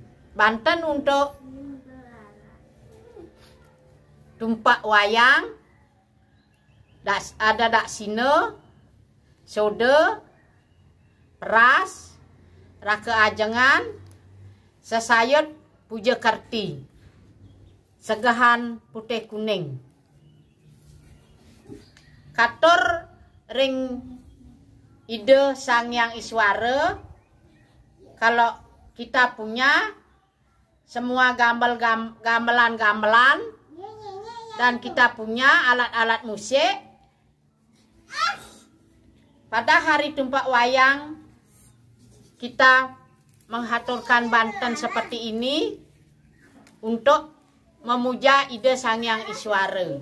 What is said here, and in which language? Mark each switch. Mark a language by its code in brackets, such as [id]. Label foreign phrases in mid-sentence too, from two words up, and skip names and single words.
[id] Banten untuk tumpak wayang, ada daksina, soda, peras, raka ajengan, sesayut puja karti, segahan putih kuning. [ban] Katur ring ide Sang Hyang Iswara, [id] kalau kita punya semua gamelan-gamelan dan kita punya alat-alat musik, pada hari tumpak wayang kita menghaturkan Banten seperti ini untuk memuja ide Sang Hyang Iswara.